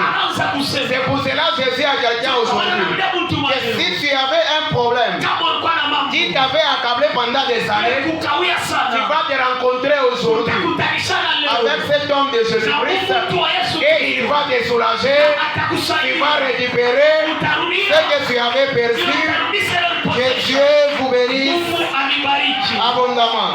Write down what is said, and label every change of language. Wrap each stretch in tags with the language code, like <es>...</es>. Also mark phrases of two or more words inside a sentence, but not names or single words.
<sw>anaanza kusema.</sw> <fr>C'est pour cela que Jésus a quelqu'un aujourd'hui. Que si tu avais un problème</fr> <sw>Kama ulikuwa na mambo</sw> <fr>qui t'avait accablé pendant des années,</fr> <sw>kukawia</sw> <fr>tu</fr> <sw>sana.</sw> <fr>vas te rencontrer aujourd'hui</fr> <sw>Utakutanishana leo.</sw> <fr>avec cet homme de Jésus-Christ et il va te soulager. Tu vas récupérer ce que tu avais perdu. Que Dieu vous bénisse abondamment.</fr>